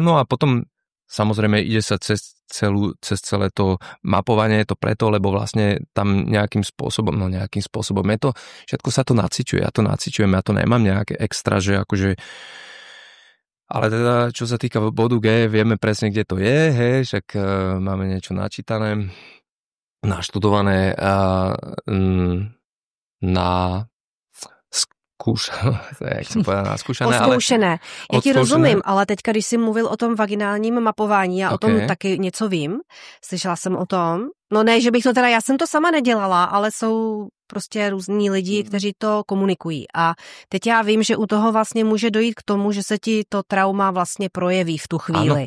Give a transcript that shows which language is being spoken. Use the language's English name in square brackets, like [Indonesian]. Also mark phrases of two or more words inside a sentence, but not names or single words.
[Slovak] No a potom samozrejme ide sa cez celé to mapovanie, je to preto, lebo vlastne tam nejakým spôsobom je to, všetko sa to naciťuje, ja to naciťujem, ja to nemám nejaké extra, že akože, ale teda čo sa týka bodu G, vieme presne, kde to je, hej, však máme niečo načítané, naštudované na [Czech] Odzkoušené. Já ti rozumím, ale teďka, když jsi mluvil o tom vaginálním mapování, já o tom taky něco vím, slyšela jsem o tom, no ne, že bych to teda, já jsem to sama nedělala, ale jsou prostě různí lidi, kteří to komunikují a teď já vím, že u toho vlastně může dojít k tomu, že se ti to trauma vlastně projeví v tu chvíli.